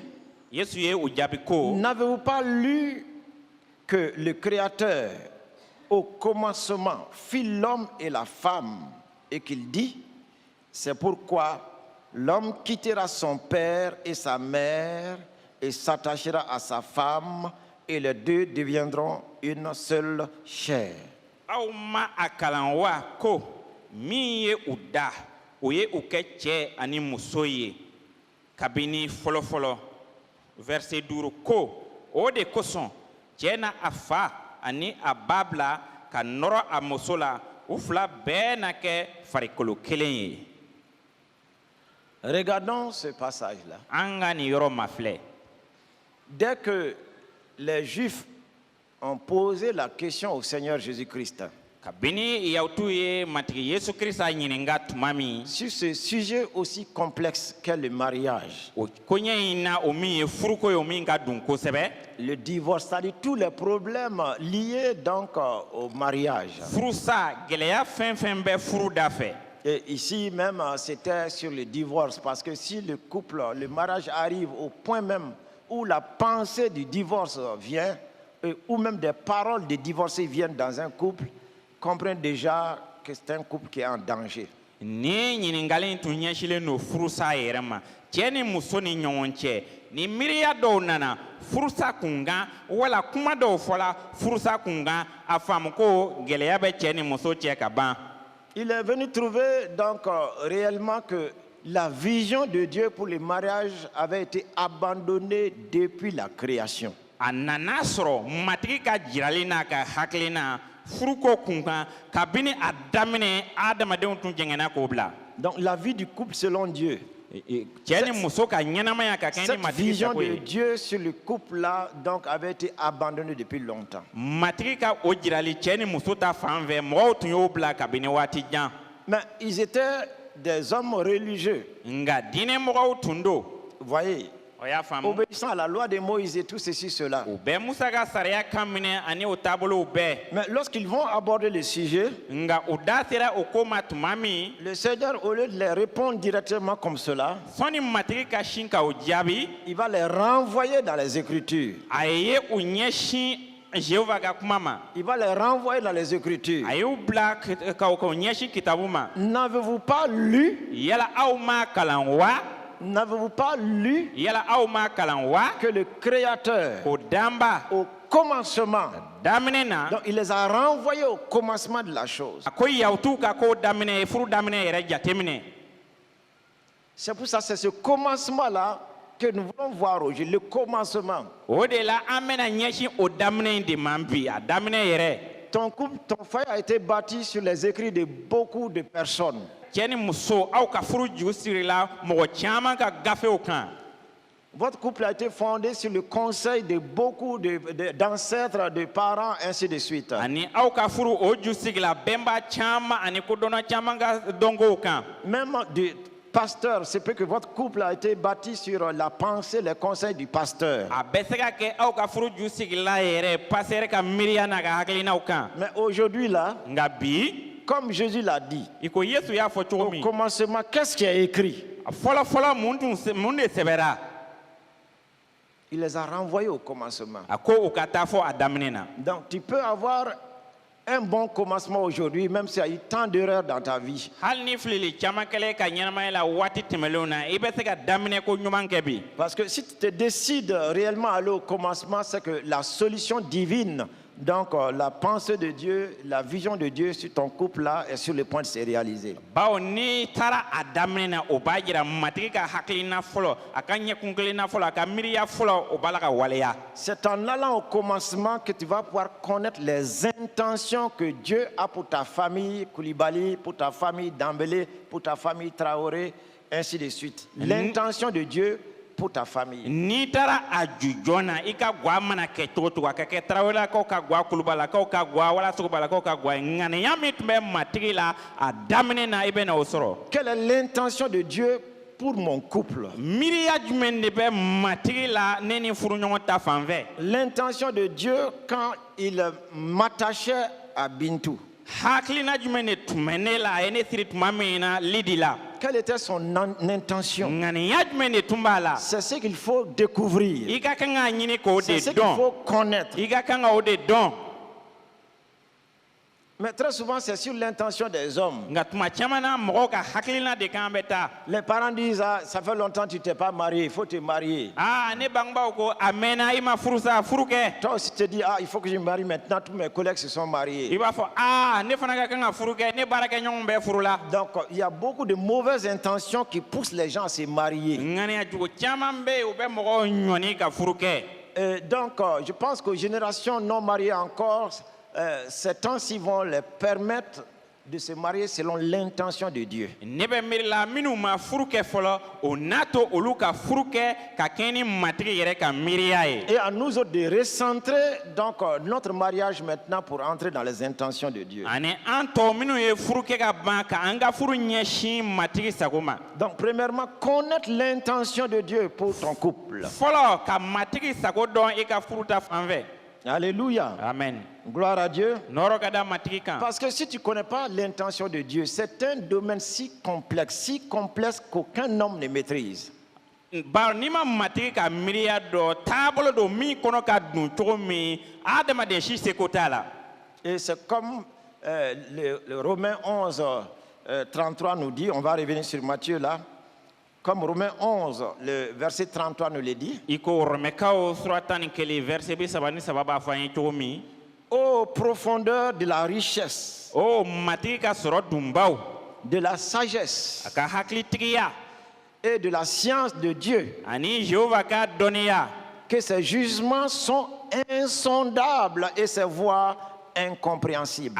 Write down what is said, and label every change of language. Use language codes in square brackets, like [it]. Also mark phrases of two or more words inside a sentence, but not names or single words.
[bm] yesu ye u jaabi ko. [fr] n'avez-vous pas lu que le Créateur, au commencement, fit l'homme et la femme, et qu'il dit, c'est pourquoi l'homme quittera son père et sa mère et s'attachera à sa femme, et les deux deviendront une seule chair. [bm] aw ma a kalan wa ko min ye u da o ye u kɛ cɛ ani muso ye kabini fɔlɔfɔlɔ verset 5 ko o de kosɔn cɛ na a fa ani a ba bila ka nɔrɔ a muso la u fila bɛɛ na kɛ farikolo kelen ye. [fr] Regardons ce passage-là. [bm] an ka nin yɔrɔ mafilɛ. [fr] Dès que les Juifs ont posé la question au Seigneur Jésus-Christ [bm] kabini yahutu ye matigi yesu kirisa ɲininka tuma min. [fr] sur ce sujet aussi complexe qu'est le mariage, [bm] o koɲɛ in na o min ye furuko ye o min ka dun kosɛbɛ. [fr] le divorce, c'est-à-dire tous les problèmes liés donc au mariage. [bm] furusa gɛlɛya fɛn fɛn bɛ furu da fɛ. [fr] Et ici même, c'était sur le divorce, parce que si le couple, le mariage arrive au point même où la pensée du divorce vient, ou même des paroles de divorcé viennent dans un couple, comprenez déjà que c'est un couple qui est en danger. [bm] ni ɲininkali in tun ɲɛsilen don furusa yɛrɛ ma cɛ ni muso ni ɲɔgɔn cɛ ni miiriya dɔw nana furusa kun kan wala kuma dɔw fɔla furusa kun kan a faamu ko gɛlɛya bɛ cɛ ni muso cɛ ka ban. [fr] Il est venu trouver donc réellement que la vision de Dieu pour le mariage avait été abandonnée depuis la création. [bm] a nana sɔrɔ matigi ka jirali n'a ka hakilina furuko kun kan kabini a daminɛ adamadenw tun jɛngɛnna k'o bila. [fr] Donc la vie du couple selon Dieu. [bm] cɛ ni muso ka ɲɛnamaya ka kɛ ni [fr] Cette [bm] matigi [fr] vision [bm] sago de ye. [fr] Dieu sur le couple-là donc avait été abandonnée depuis longtemps. [bm] matigi ka o jirali cɛ ni muso ta fan fɛ mɔgɔw tun y'o bila kabini waati jan. [fr] Mais ils étaient des hommes religieux, [bm] nga diinɛmɔgɔw tun don. [fr] vous voyez, [bm] o y'a faamu. [fr] obéissant à la loi de Moïse et tout ceci, cela. [bm] u bɛ musa ka sariya kan minɛ ani o taabolow bɛɛ. [fr] Mais lorsqu'ils vont aborder le sujet, [bm] nga u da sera o ko ma tuma min. [fr] le Seigneur, au lieu de les répondre directement comme cela, [bm] sɔnni matigi ka sin ka o jaabi. [fr] il va les renvoyer dans les Écritures. [bm] a ye u ɲɛsin jehova ka kuma ma. [fr] Il va les renvoyer dans les Écritures. [bm] a y'u bila ka o ɲɛsin kitabu ma. [fr] N'avez-vous pas lu, [bm] yala aw ma kalan wa. [fr] n'avez-vous pas lu [bm] yala aw ma kalan wa. [fr] que le Créateur, [bm] o danba [fr] au commencement, [bm] daminɛ na. [fr] donc il les a renvoyés au commencement de la chose. [bm] a ko yahutu ka ko daminɛ furu daminɛ yɛrɛ jateminɛ. [fr] C'est pour ça, c'est ce commencement-là que nous voulons voir aujourd'hui, le commencement. [bm] o de la an bɛna ɲɛsin o daminɛ in de man bi a daminɛ yɛrɛ [fr] Ton couple, ton foyer a été bâti sur les écrits de beaucoup de personnes. [bm] cɛ ni muso aw ka furu ju sirila mɔgɔ caman ka gafew kan [fr] Votre couple a été fondé sur le conseil de beaucoup d'ancêtres, de parents, ainsi de suite. [bm] ani aw ka furu o ju sigila bɛnba caman ani kodɔnna caman ka dɔnkow kan [fr] Même de pasteur, c'est peut que votre couple a été bâti sur la pensée, les conseils du pasteur. [bm] a bɛ se ka kɛ aw ka furu ju sigila yɛrɛ pasɛrɛ ka miiriya n'a ka hakilinaw kan [fr] Mais aujourd'hui là, [bm] nka bi [fr] comme Jésus l'a dit, [bm] i ko yesu y'a fɔ cogo [fr] au [bm] min [fr] commencement, qu'est-ce qui est écrit? [bm] fɔlɔfɔlɔ mun de sɛbɛra [fr] Il les a renvoyés au commencement. [bm] a ko u ka taa fɔ a daminɛ na [fr] Donc tu peux avoir un bon commencement aujourd'hui, même s'il y a eu tant d'erreurs dans ta vie. [bm] hali ni filili caman kɛlen ka ɲɛnamaya la waati tɛmɛlenw na i bɛ se ka daminɛ ko ɲuman kɛ bi [fr] Parce que si tu te décides réellement à aller au commencement, c'est que la solution divine, donc la pensée de Dieu, la vision de Dieu sur ton couple là est sur le point de se réaliser. [bm] bawo n'i taara a daminɛ na o b'a jira matigi ka hakilina fɔlɔ a ka ɲɛkun kelenna fɔlɔ a ka miiriya fɔlɔ o b'a la ka waleya [fr] C'est en allant au commencement que tu vas pouvoir connaître les intentions que Dieu a pour ta famille Koulibaly, pour ta famille Dambélé, pour ta famille Traoré, ainsi de suite. L'intention de Dieu pour ta famille. [bm] n'i taara a ju joona i ka gwa mana kɛ cogo cogo a ka kɛ tarawelakaw ka gwa kulubalakaw ka gwa walasogobalakaw ka gwa ŋaniya min tun bɛ matigi la a daminɛ na i bɛ na o sɔrɔ [fr] Quelle est l'intention de Dieu pour mon couple? [bm] miiriya jumɛn de bɛ matigi la ne ni furuɲɔgɔn ta fan fɛ [fr] L'intention de Dieu quand il m'attachait à Bintou. [bm] hakilina jumɛn de tun bɛ ne la a ye ne siri tuma min na lidi la [fr] Quelle était son intention? [bm] ŋaniya jumɛn de tun b'a la [fr] C'est ce qu'il faut découvrir. [bm] i ka kan k'a ɲini k'o de [fr] C'est ce qu'il [bm] dɔn [fr] faut connaître. [bm] i ka kan ka o de dɔn [fr] Mais très souvent, c'est sur l'intention des hommes. [bm] nka tuma caman na mɔgɔw ka hakilina de kan bɛ taa [fr] Les parents disent, ah, ça fait longtemps que tu t'es pas marié, il faut te marier. [bm] ne bangebaaw ko a mɛnna i ma furu sa furu kɛ [fr] Toi aussi, tu te dis, ah, il faut que je me marie maintenant, tous mes collègues se sont [bm] i [fr] mariés. [bm] b'a fɔ ne fana ka kan ka furu kɛ ne baarakɛɲɔgɔnw bɛɛ furu la [fr] Donc, il y a beaucoup de mauvaises intentions qui poussent les gens à se marier. [bm] ŋaniya jugu caman bɛ yen u bɛ mɔgɔw ɲɔni ka furu kɛ [fr] Et donc, je pense qu'aux générations non mariées encore, ces temps-ci vont les permettre de se marier selon l'intention de Dieu. [bm] ne bɛ miiri la minnu ma furu kɛ fɔlɔ o n'a to olu ka furu kɛ ka kɛɲɛ ni matigi yɛrɛ ka miiriya ye [fr] Et à nous autres de recentrer donc notre mariage maintenant pour entrer dans les intentions de Dieu. [bm] ani an tɔ minnu ye furu kɛ ka ban ka an ka furu ɲɛsin matigi sago ma [fr] Donc, premièrement, connaître l'intention de Dieu pour ton couple. [bm] fɔlɔ ka matigi sago dɔn i ka furu ta fan fɛ [fr] Alléluia. [bm] amen [fr] Gloire à Dieu. [bm] nɔrɔ ka da matigi kan [fr] Parce que si tu ne connais pas l'intention de Dieu, c'est un domaine si complexe qu'aucun homme ne maîtrise. [bm] bari n'i ma matigi ka miiriya dɔ taabolo don min kɔnɔ ka dun cogo min adamaden si seko t'a la [fr] Et c'est comme le Romains 11, 33 nous dit, on va revenir sur Matthieu là, comme Romains 11, le verset 33 nous le dit, [bm] i ko rɔmɛkaw sura 11 verset 33 b'a fɔ an ye cogo min [fr] ô profondeur de la richesse, [bm] o matigi ka sɔrɔ dunbaw [fr] de la sagesse [bm] a ka hakilitigiya [fr] et de la science de Dieu, [bm] ani jehova ka dɔnniya [fr] que ses jugements sont insondables et ses voies incompréhensibles.